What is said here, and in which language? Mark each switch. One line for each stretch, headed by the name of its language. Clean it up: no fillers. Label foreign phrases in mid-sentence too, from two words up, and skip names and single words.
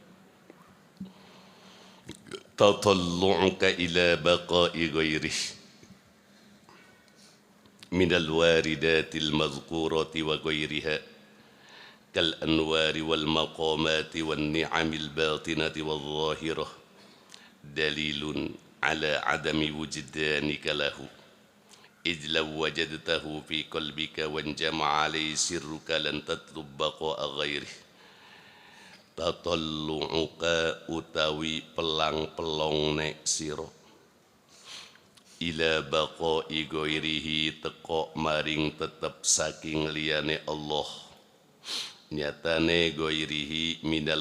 Arabic: تطلعك إلى بقاء غيره من الواردات المذكورة وغيرها كالأنوار والمقامات والنعم الباطنة والظاهرة دليل على عدم وجدانك له، إذ لو وجدته في قلبك وانجمع عليه سرك لن تطلب بقاء غيره.
Javanese: Tatollu'uka utawi pelang-pelong nek sira
Arabic: إلى بقاء غيره
Javanese: teko maring tetep saking liyane Allah, nyatane
Arabic: غيره من